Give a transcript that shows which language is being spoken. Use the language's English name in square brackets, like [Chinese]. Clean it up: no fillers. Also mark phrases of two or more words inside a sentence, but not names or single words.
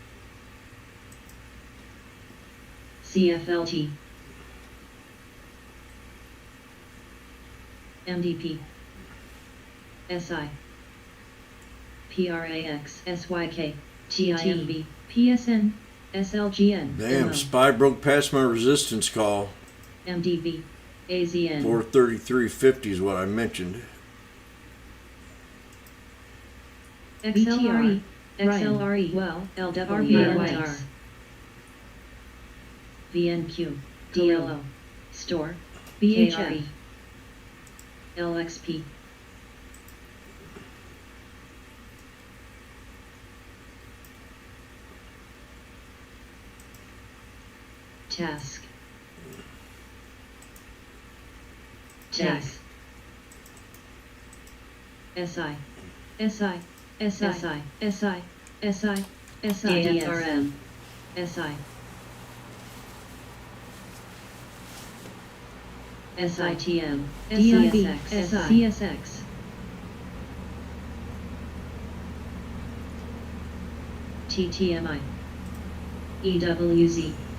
[English] CFLT, MDP, SI, PRAX, SYK, TIMB, PSN, SLGN, Damn, MO, Spy broke past my resistance call. MDV, AZN, 433.50 is what I mentioned. XLRE, XLRE, well, LWRYR, VNQ, DLO, Store, BHF, LXP, Task, Task, SI, SI, SI, SI, SI, SIDFRM, SI, SITM, DIB, CSX, TTMI, EWZ,